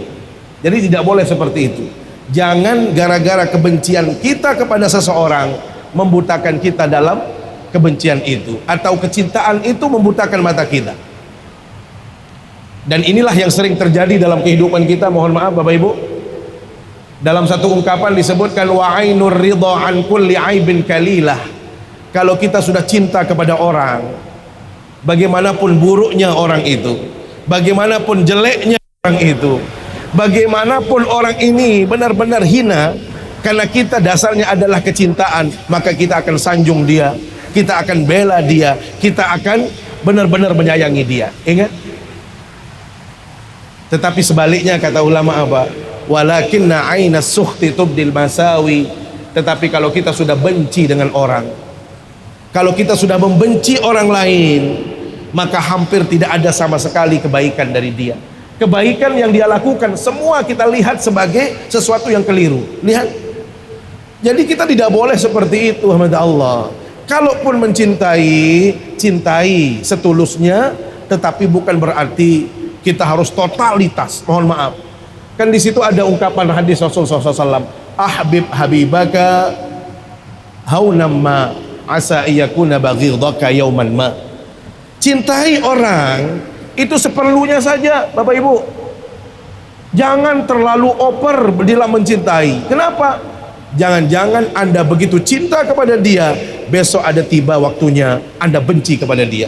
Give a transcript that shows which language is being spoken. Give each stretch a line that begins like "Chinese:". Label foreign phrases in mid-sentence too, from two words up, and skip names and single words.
Indonesian: Jadi tidak boleh seperti itu. Jangan gara-gara kebencian kita kepada seseorang membutakan kita dalam kebencian itu, atau kecintaan itu membutakan mata kita. Dan inilah yang sering terjadi dalam kehidupan kita, mohon maaf Bapak Ibu. Dalam satu ungkapan disebutkan
Arabic: وعين الرضا عن كل عيب كليلة.
Indonesian: Kalau kita sudah cinta kepada orang, bagaimanapun buruknya orang itu, bagaimanapun jeleknya orang itu, bagaimanapun orang ini benar-benar hina, karena kita dasarnya adalah kecintaan, maka kita akan sanjung dia, kita akan bela dia, kita akan benar-benar menyayangi dia. Ingat? Tetapi sebaliknya kata ulama apa?
Arabic: ولكن عين السخط تبدي المساويا.
Indonesian: Tetapi kalau kita sudah benci dengan orang, kalau kita sudah membenci orang lain, maka hampir tidak ada sama sekali kebaikan dari dia. Kebaikan yang dia lakukan semua kita lihat sebagai sesuatu yang keliru. Lihat. Jadi kita tidak boleh seperti itu, hamda Allah. Kalaupun mencintai, cintai setulusnya, tetapi bukan berarti kita harus totalitas. Mohon maaf, Kan di situ ada ungkapan hadis Rasulullah SAW,
Arabic: أحبب حبيبك هونا ما عسى أن يكون بغيضك يوما ما.
Indonesian: Cintai orang itu seperlunya saja, Bapak Ibu. Jangan terlalu over dalam mencintai. Kenapa? Jangan-jangan Anda begitu cinta kepada dia, besok ada tiba waktunya Anda benci kepada dia.